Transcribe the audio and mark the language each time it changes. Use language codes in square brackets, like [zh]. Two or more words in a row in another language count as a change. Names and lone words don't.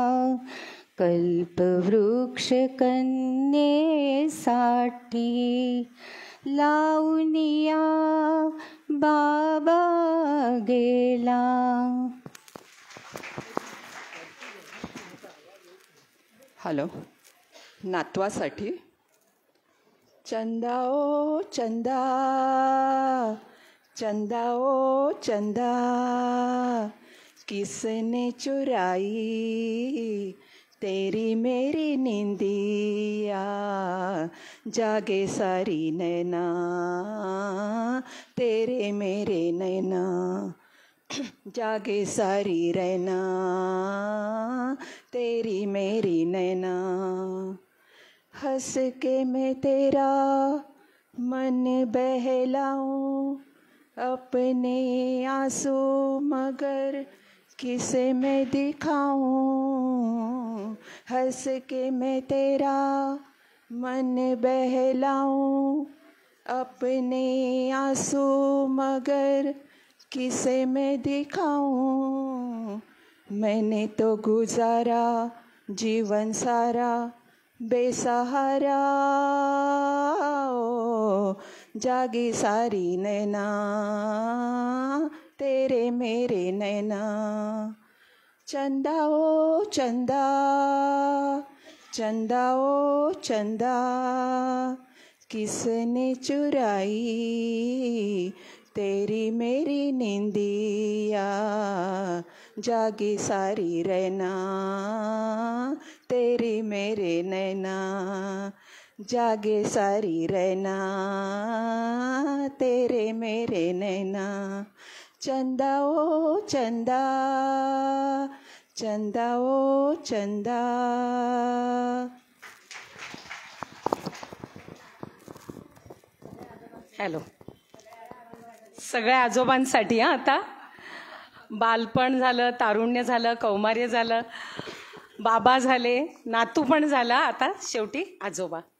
[mr] कल्पवृक्ष कन्येसाठी लावूनिया बाबा गेला. हॅलो, नातवासाठी. [hi] चंदा ओ चंदा, चंदा ओ चंदा, किसने चुराई तेरी मेरी नींदिया. जागे सारी नैना तेरे मेरे नैना, जागे सारी रहना तेरी मेरी नैना. हंस के मैं तेरा मन बहलाऊं, अपने आंसू मगर किसे मैं दिखाऊं. हंस के मैं तेरा मन बहलाऊं, अपने आंसू मगर किसे मैं दिखाऊं. मैंने तो गुजारा जीवन सारा बेसहारा. ओ जागी सारी नैना तेरे मेरे नैना. चंदा ओ चंदा, चंदा ओ चंदा, किसने चुराई तेरी मेरी नींदिया. जागी सारी रहना तेरी मेरे नैना, जागे सारी रहना तेरे मेरे नैना. चंदा ओ चंदा, चंदा ओ चंदा. [mr] हॅलो, सगळ्या आजोबांसाठी. आता बालपण झालं, तारुण्य झालं, कौमार्य झालं, बाबा झाले, नातू पण झाला, आता शेवटी आजोबा.